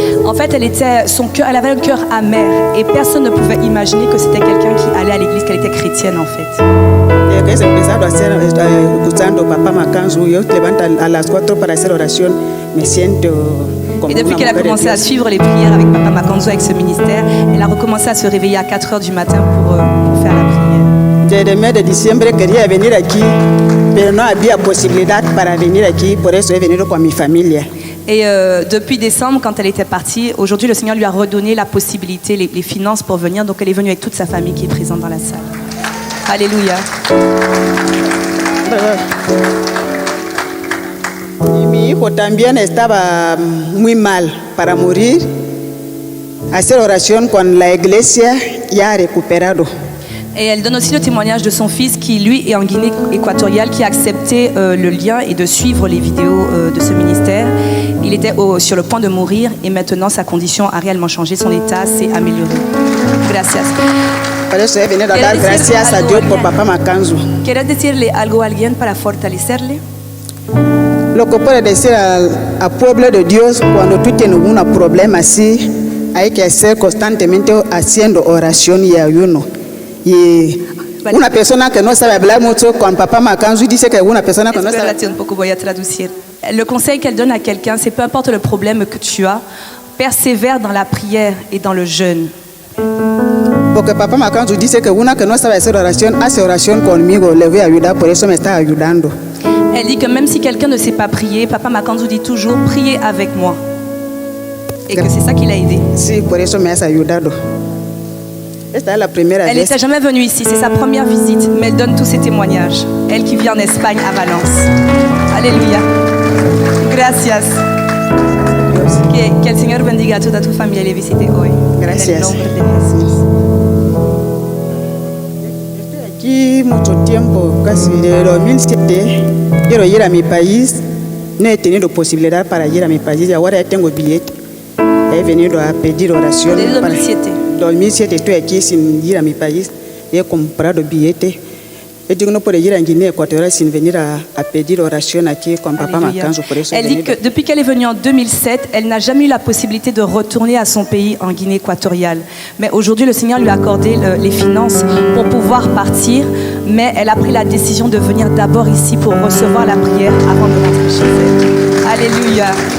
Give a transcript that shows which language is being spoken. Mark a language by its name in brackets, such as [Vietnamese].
[French] En fait, elle avait un cœur amer et personne ne pouvait imaginer que c'était quelqu'un qui allait à l'église, qu'elle était chrétienne en fait. [Spanish] Desde que he empezado a hacer, escuchando Papá Makanzu, yo levanto a las 4 para hacer oración, me siento como [French] Et depuis [Spanish] una [French] qu'elle a [Spanish] mujer de [French] commencé à [Spanish] Dios. [French] suivre les prières avec Papa Makanzu, avec ce ministère, elle a recommencé à se réveiller à 4 heures du matin pour faire la prière. [Spanish] Desde el mes de diciembre quería venir aquí, pero no había posibilidad para venir aquí, por eso he venido con mi familia. [French] Et depuis décembre, quand elle était partie, aujourd'hui le Seigneur lui a redonné la possibilité, les finances pour venir. Donc elle est venue avec toute sa famille qui est présente dans la salle. Alléluia. [Spanish] Y mi hijo también estaba muy mal para morir. Hacer oración con la iglesia ya ha recuperado. [French] Et elle donne aussi le témoignage de son fils qui, lui, est en Guinée équatoriale, qui a accepté le lien et de suivre les vidéos de ce ministère. Il était sur le point de mourir et maintenant sa condition a réellement changé, son état s'est amélioré. [Spanish] Gracias. Por eso he venido a dar gracias a Dios por Papá Makanzu. ¿Quieres decirle algo a alguien para fortalecerle? Lo que puedo decir al pueblo de Dios, cuando tú tienes un problema así, hay que hacer constantemente haciendo oración y ayuno. Y una persona que no sabe hablar mucho con Papá Makanzu dice que una persona que no sabe... Espérate un poco, voy a traducir. [French] Le conseil qu'elle donne à quelqu'un, c'est peu importe le problème que tu as, persévère dans la prière et dans le jeûne. [Spanish] Porque Papá Makanzu dice que una que no sabe hacer oración, hace oración conmigo, le voy a ayudar, por eso me está ayudando. [French] Elle dit que même si quelqu'un ne sait pas prier, Papa Makanzu dit toujours priez avec moi. Et que c'est ça qui l'a aidé. [Spanish] Sí, por eso me has ayudado. Esta es la primera [French] Elle [Spanish] vez. [French] n'était jamais venue ici, c'est sa première visite, mais elle donne tous ses témoignages. Elle qui vit en Espagne, à Valence. [Spanish] Alléluia. Gracias. Que el Señor bendiga a toda tu familia y le visite hoy. Gracias. En el nombre de Jesús. Estoy aquí mucho tiempo, casi de 2007. Quiero ir a mi país. No he tenido posibilidad para ir a mi país y ahora ya tengo billete. He venido a pedir oración. Desde 2007. 2007 estoy aquí sin ir a mi país. He comprado billete. He dicho que no puedo ir a Guinée Équatoriale sin venir a pedir oración aquí con Papá [French] Alléluia. [Spanish] Makanzu. Por eso he [French] Elle dit [Spanish] venido. [French] que depuis qu'elle est venue en 2007, elle n'a jamais eu la possibilité de retourner à son pays en Guinée équatoriale. Mais aujourd'hui, le Seigneur lui a accordé les finances pour pouvoir partir, mais elle a pris la décision de venir d'abord ici pour recevoir la prière avant de rentrer chez elle. Alléluia.